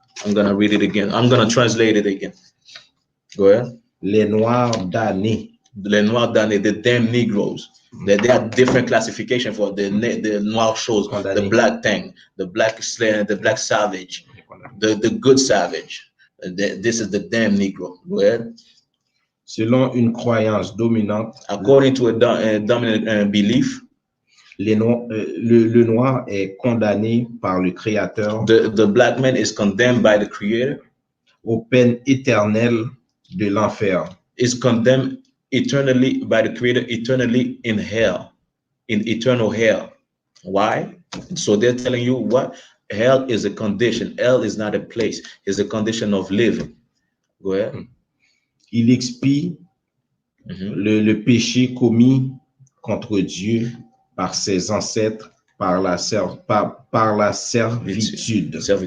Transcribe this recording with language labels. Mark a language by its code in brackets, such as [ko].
[en] I'm gonna read it again. I'm gonna translate it again. Go ahead. [fr] Les Noirs damnés. Les Noirs damnés, [en] the damn Negroes. They have different classification for the Noir shows, the black thing, the black slayer, the black savage, the good savage. This is the damn Negro. Go ahead. [fr] Selon une croyance dominante, [en] According to a dominant belief, [fr] le noir est condamné par le Créateur [en] the black man is condemned by the Creator, [fr] aux peines éternelles de l'enfer. [en] Is condemned eternally by the Creator, eternally in hell, in eternal hell. Why? So they're telling you what? Hell is a condition. Hell is not a place. It's a condition of living. Go ahead. [fr] Il expie le péché commis contre Dieu par ses ancêtres, par la servitude.